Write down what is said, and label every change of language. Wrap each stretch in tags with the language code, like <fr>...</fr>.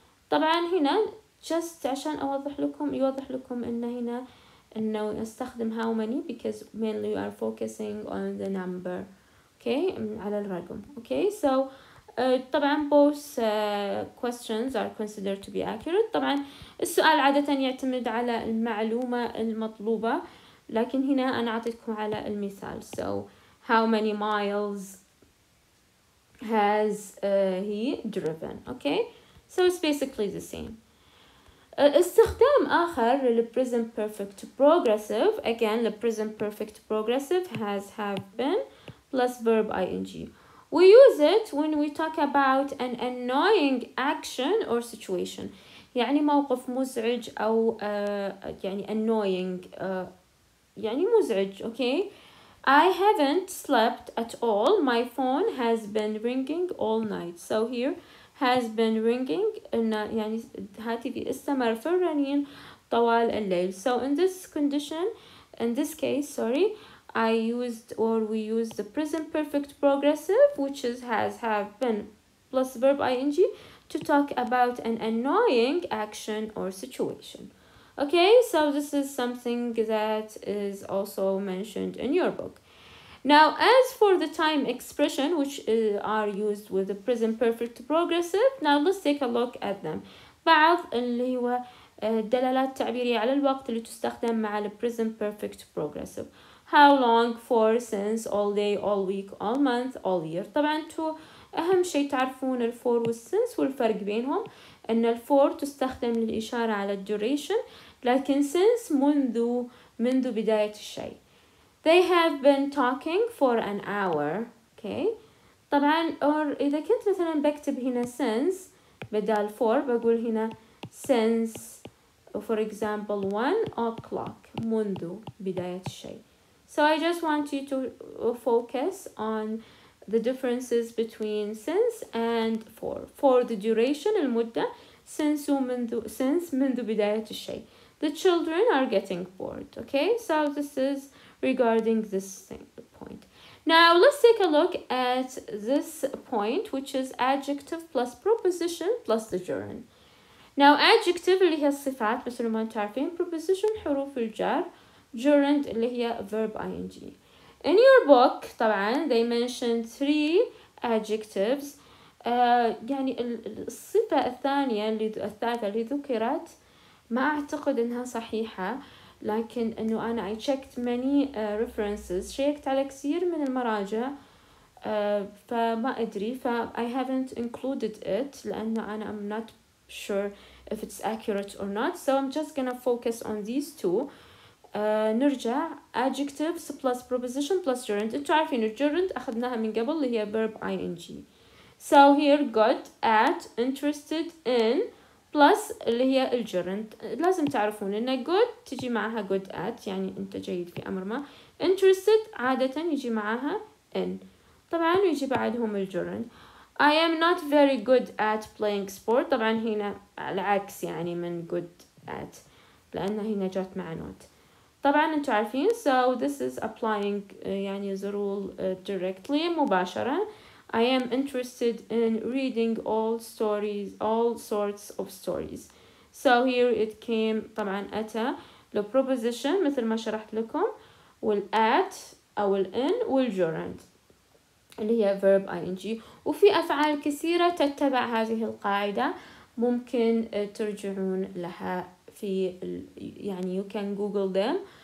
<ar>طبعا هنا</ar> <en>just</en> <ar>عشان يوضح لكم انه استخدم</ar> <en>how many because mainly you are focusing on the number, okay,</en> <ar>على الرقم.</ar> <en>Okay, so</en> <ar>طبعا</ar> <en>both questions are considered to be accurate.</en> <ar>طبعا السؤال عادة يعتمد على المعلومة المطلوبة، لكن هنا أنا أعطيتكم على المثال.</ar> <en>So how many miles has he driven, okay, so it's basically the same.</en> <ar>استخدام آخر لل present perfect progressive.</ar> <en>Again, the present perfect progressive has, have, been plus verb ing. We use it when we talk about an annoying action or situation.</en> <ar>يعني موقف مزعج أو يعني annoying يعني مزعج.</ar> <en>Okay, I haven't slept at all. My phone has been ringing all night. So here has been ringing</en> <ar>يعني هاتفي استمر في الرنين طوال الليل.</ar> <en>So in this condition, in this case, sorry, I used or we used the present perfect progressive, which is has, have, been plus verb ing to talk about an annoying action or situation. Okay, so this is something that is also mentioned in your book. Now, as for the time expression, which are used with the present perfect progressive, now let's take a look at them.</en> <ar>بعض اللي هو دلالات تعبيرية على الوقت اللي تستخدم مع ال present perfect progressive.</ar> <en>How long, for, since, all day, all week, all month, all year.</en> <ar>طبعا انتوا أهم شيء تعرفون ال for وال since والفرق بينهم. إن ال for تستخدم للإشارة على الدوريشن، لكن since منذ بداية الشيء.</ar> <en>They have been talking for an hour.</en> <ar>Okay, طبعا or إذا كنت مثلا بكتب هنا since بدال for بقول هنا since</ar> <en>for example 1 o'clock</en> <ar>منذ بداية الشيء.</ar> <en>So I just want you to focus on the differences between since and for. For the duration</en> <ar>المدة</ar> <en>since</en> <ar>منذ بداية الشيء.</ar> <en>The children are getting bored. Okay, so this is regarding this point. Now let's take a look at this point, which is adjective plus preposition plus the gerund.</en> <ar>Now adjective اللي هي الصفات مثل ما انتم عارفين، preposition حروف الجر، gerund اللي هي verb ing.</ar> <en>In your book</en> <ar>طبعا</ar> <en>they mentioned 3 adjectives.</en> <ar>يعني الصفة الثالثة اللي ذكرت ما أعتقد إنها صحيحة، لكن إنه أنا</ar> <en>I checked many references،</en> <ar>شيكت على كثير من المراجع فما أدري</ar> <en>I haven't included it</en> <ar>لأنه أنا</ar> <en>I'm not sure if it's accurate or not. So I'm just gonna focus on these two.</en> <ar>نرجع</ar> <en>adjectives plus preposition plus gerund.</en> <ar>انتوا عارفين الجرند أخذناها من قبل اللي هي verb ing.</ar> <en>So here good at interested in plus</en> <ar>اللي هي الجرند. لازم تعرفون إن good تجي معها good at يعني أنت جيد في أمر ما. interested عادة يجي معها in. طبعا يجي بعدهم الجرند.</ar> <en>I am not very good at playing sport.</en> <ar>طبعا هنا العكس يعني من good at لأنها هنا جات مع not. طبعا انتوا عارفين</ar> <en>so this is applying يعني the rule directly</en> <ar>مباشرة.</ar> <en>I am interested in reading all sorts of stories. So here it came</en> <ar>طبعا أتى له preposition مثل ما شرحت لكم والat أو الin والgerund اللي هي verb ing. وفي أفعال كثيرة تتبع هذه القاعدة ممكن ترجعون لها في يعني</ar> <en>you can google them.</en>